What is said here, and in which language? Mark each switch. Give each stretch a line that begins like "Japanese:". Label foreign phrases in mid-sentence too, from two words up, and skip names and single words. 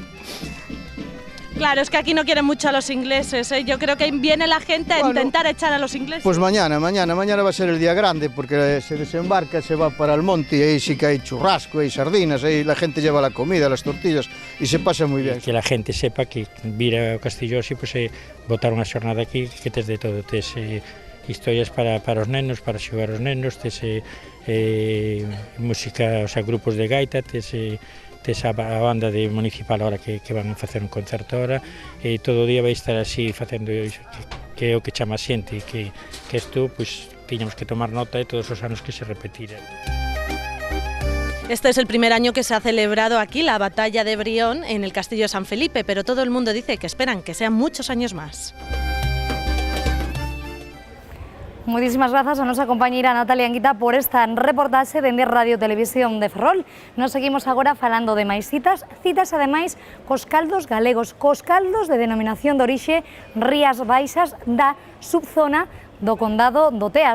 Spanish: Claro, es que aquí no quieren mucho a los ingleses, ¿eh? Yo creo que viene la gente a intentar echar a los ingleses. Pues mañana va a ser el día grande porque se desembarca, se va para el monte y ahí sí que hay churrasco, hay sardinas, ahí la gente lleva la comida, las tortillas y se pasa muy bien.
Galician: Que la gente sepa que vir ao Castillo así, pues botar unha xornada aquí que tes de todo, tes historias para os nenos, para xogar os nenos, tes música, grupos de gaita, tes a banda de municipal ahora que van a facer un concerto ahora e todo o día vai estar así facendo iso, que é o que chama a xente e que isto, pois, tiñamos que tomar nota de todos os anos que se repetira.
Spanish: Este es el primer año que se ha celebrado aquí la batalla de Brión en el Castillo de San Felipe, pero todo el mundo dice que esperan que sean muchos años más.
Galician: Moitísimas grazas a nosa compañeira Natalia Anguita por esta reportaxe dende Radio Televisión de Ferrol. Nos seguimos agora falando de máis citas ademais cos caldos galegos, cos caldos de denominación de orixe Rías Baixas da subzona do Condado do Tea.